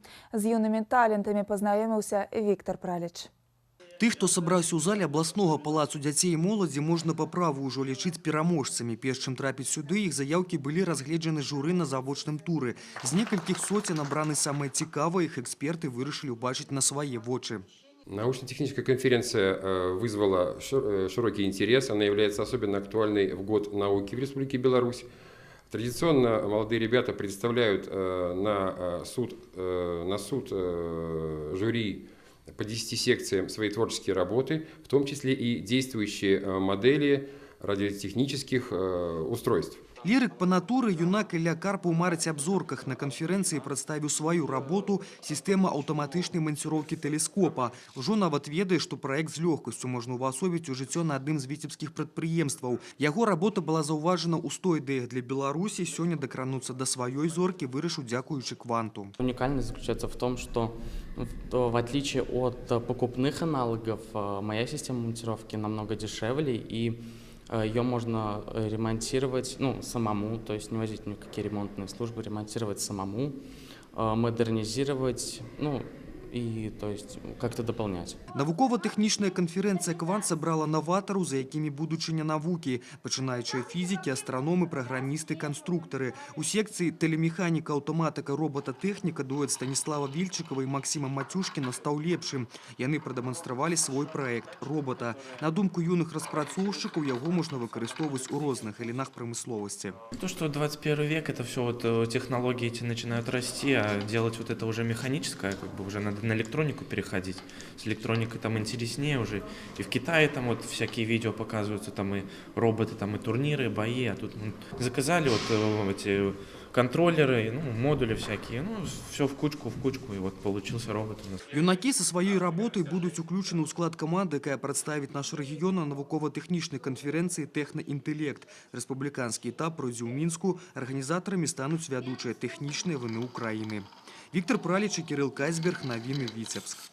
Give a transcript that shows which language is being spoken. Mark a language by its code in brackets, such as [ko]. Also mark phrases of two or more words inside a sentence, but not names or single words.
[be] З юнымі талентамі пазнаёміўся Віктар Праліч. Тых, хто сабраўся ў зале абласнога палацу дзяцей і моладзі, можна па праву ўжо лічыць пераможцамі. Перш чым трапіць сюды, іх заяўкі былі разгледжаны журы на завочным туры. З некалькіх соцень набраны самыя цікавыя, іх эксперты вырашылі ўбачыць на свае вочы. [ru] Научно-техническая конференция вызвала широкий интерес. Она является особенно актуальной в год науки в Республике Беларусь. Традиционно молодые ребята представляют на суд жюри по 10 секциям свои творческие работы, в том числе и действующие модели радиотехнических устройств. [be] Лірык па натуры юнак Ілля Карпаў марыць аб зорках. На канферэнцыі прадставіў сваю работу «Сістэма аўтаматычнай манціроўкі тэлескопа». Ужо нават ведае, што праект з лёгкасцю можна ўвасобіць у жыццё на адным з віцебскіх прадпрыемстваў. Яго работа была заўважана ў 100 ідэях для Беларусі. Сёння дакрануцца да сваёй зоркі вырашыў дзякуючы «Кванту». [ru] Уникальность заключается в том, что в отличие от покупных аналогов, моя система монтировки намного дешевле, и ее можно ремонтировать самому, то есть не возить никакие ремонтные службы, ремонтировать самому, модернизировать, и то есть как-то дополнять. [be] Навукова-тэхнічная канферэнцыя «Квант» сабрала новатараў, за якімі будучыня навукі, пачынаючы фізікі, астраномы, праграмісты, канструктары. У секцыі тэлемеханіка, аўтаматыка, робота-тэхніка дуэт Станіслава Вільчыкова і Максіма Мацюшкіна стаў лепшым. Яны прадэманстравалі свой праект робота. На думку юных распрацоўшчыкаў, яго можна выкарыстоўваць у розных галінах прамысловасці. [ru] То, что 21 век, это все вот технологии эти начинают расти, а делать вот это уже механическое, как бы уже надо на электронику переходить. С электроникой там интереснее уже. И в Китае там вот всякие видео показываются, там и роботы, там и турниры, и бои, а тут заказали вот эти контроллеры, ну, модули всякие, ну, все в кучку, и вот получился робот у нас. [be] Юнакі са сваёй работай будуць уключаны ў склад каманды, якая прадставіць наш рэгіён на навукова-тэхнічнай канферэнцыі «Тэхнаінтэлект». Рэспубліканскі этап пройдзе ў Мінску. Арганізатарамі стануць вядучыя тэхнічныя ВНУ Украіны. Віктор Праліч і Кірыл Кайсберг. Навіны Віцебск.